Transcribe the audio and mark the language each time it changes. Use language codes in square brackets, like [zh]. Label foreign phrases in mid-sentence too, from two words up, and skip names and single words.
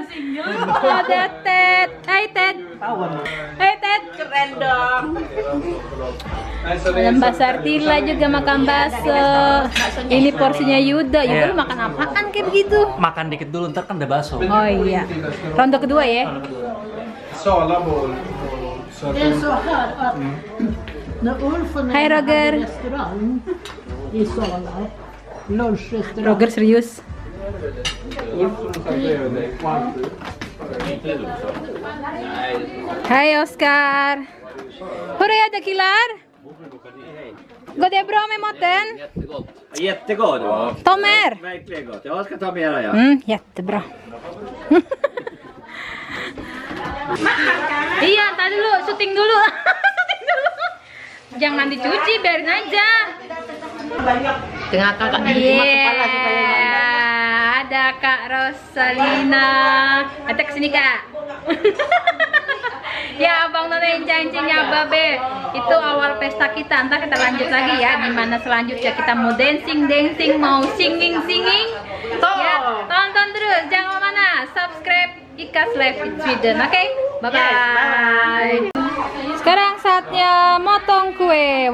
[id] Ada Ted. Hai Ted. Hai Ted. Keren dong. Dan Mbak Sartila juga makan bakso. Ini porsinya Yuda. Yuda lu makan apaan kayak begitu? Makan dikit dulu, ntar kan ada bakso. Oh iya. Ronde kedua ya. [sv] Sala boll. Det är så här att när Ulf och Hej, Roger. restaurang i Sala, lunchrestaurang. [id] Roger serius. Hai Oscar. [sv] Hur är det killar? Går det bra med maten? Jättegod. Ja. Ta mer. Verkligen gott. Jag ska ta mera, ja. Jättebra. [id] Iya, tadi dulu syuting dulu. Syuting dulu. Jangan dicuci, biarin aja. Tengah kakak Iya, ada Kak Rosalina. Ada kesini Kak. Ya Abang Nona cincingnya Babe. Itu awal pesta kita. Ntar kita lanjut lagi ya. Gimana selanjutnya kita mau dancing, mau singing. Ya, tonton terus. Jangan kemana. [en] Subscribe Ika's Life in Sweden. [id] Oke, bye-bye. Sekarang saatnya motong kue.